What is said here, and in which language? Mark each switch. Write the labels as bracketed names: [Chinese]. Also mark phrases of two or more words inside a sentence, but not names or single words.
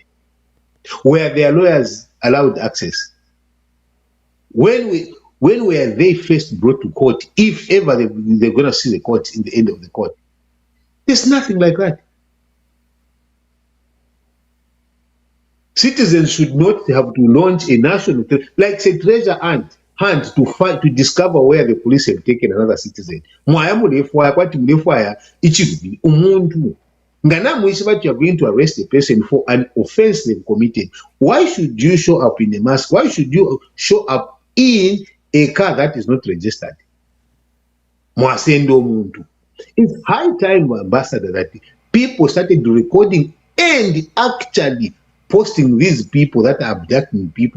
[English] Were their lawyers allowed access? When were they first brought to court, if ever they're going to see the court in the end of the court? There's nothing like that. Citizens should not have to launch a national, like say treasure hunt to discover where the police have taken another citizen. [Bemba] Mwaya mulefwaya kwati mulefwaya ichivi umuntu. Ngana mwishi [English] that you are going to arrest a person for an offense they've committed. Why should you show up in a mask? Why should you show up in a car that is not registered? [Bemba] Mwasendo umuntu. [English] It's high time, Ambassador, that people started recording and actually posting these people that are abducting people.